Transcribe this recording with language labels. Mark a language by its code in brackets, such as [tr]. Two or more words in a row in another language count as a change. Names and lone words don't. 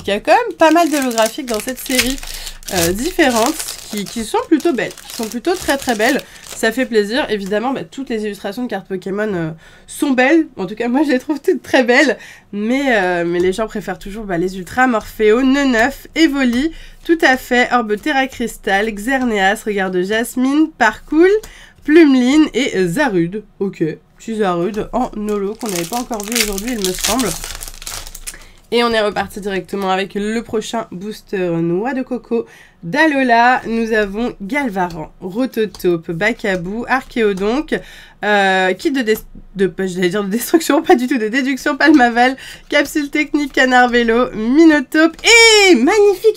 [fr] Il y a quand même pas mal d'holographiques dans cette série différentes qui sont plutôt belles, qui sont plutôt très belles. Ça fait plaisir. Évidemment, bah, toutes les illustrations de cartes Pokémon sont belles. En tout cas, moi, je les trouve toutes très belles. Mais les gens préfèrent toujours les Ultras, Morpheo, Neneuf, Evoli, tout à fait, Orbe Terra Cristal, Xerneas, Regard de Jasmine, Parcoul, Plumeline et Zarude. Ok, petit Zarude en holo qu'on n'avait pas encore vu aujourd'hui, il me semble. Et on est reparti directement avec le prochain booster Noix de Coco d'Alola. Nous avons Galvaran, Rototope, Bakabou, Archéodonc, kit j'allais dire de destruction, pas du tout, de déduction, Palmaval, Capsule Technique, Canard Vélo, Minotope et magnifique.